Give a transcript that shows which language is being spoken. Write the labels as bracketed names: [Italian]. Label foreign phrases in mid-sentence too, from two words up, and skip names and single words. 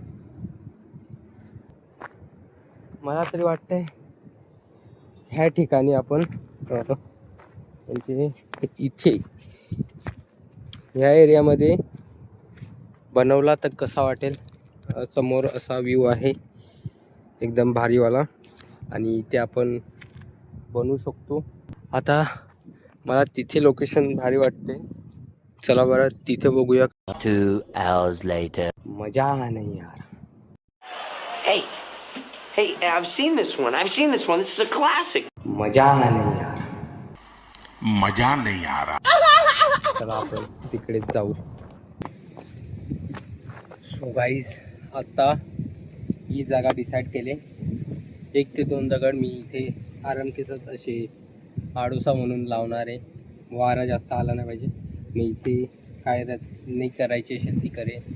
[Marathi] मला तरी वाटतंय ह्या ठिकाणी आपण म्हणजे इथे ह्या एरियामध्ये बनवला तर कसा वाटेल. समोर असा व्ह्यू आहे एकदम भारीवाला, आणि इथे आपण बनवू शकतो. आता मला तिथे लोकेशन भारी वाटते. चला बरं तिथे बघूया. [English] 2 hours later. [Marathi] मजा नाही यार. [English] Hey, hey, I've seen this one. I've seen this one. This is a classic. [Marathi] मजा नाही यार. [Hindi] मजा नहीं आ रहा. [Marathi] चला आपण तिकडेच जाऊ. [English] so guys, [Marathi] आता ही जागा डिसाईड केले. 1 ते 2 दगड मी इथे आराम केसच असे आडोसा म्हणून लावणार आहे. वारा जास्त आला नाही पाहिजे. मी इथे काय नाही करायची असेल ती करेन.